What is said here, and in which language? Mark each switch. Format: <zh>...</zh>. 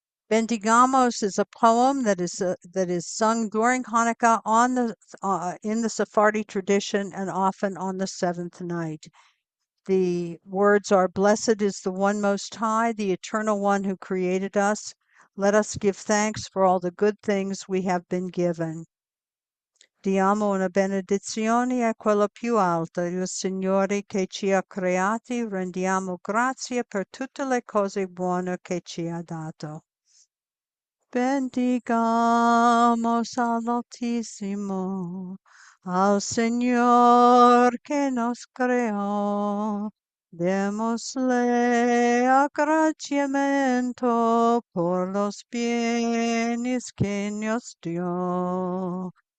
<en>Bendigamos is a poem that is sung during Hanukkah in the Sephardi tradition and often on the 7th night. The words are, "Blessed is the one most high, the eternal one who created us. Let us give thanks for all the good things we have been given.</en> <it>Diamo una benedizione a quella più alta, il Signore che ci ha creati, rendiamo grazie per tutte le cose buone che ci ha dato."</it> <es>Bendigamos al Altísimo, al Señor que nos creó. Démosle agradecimiento por los bienes que nos dio.</es>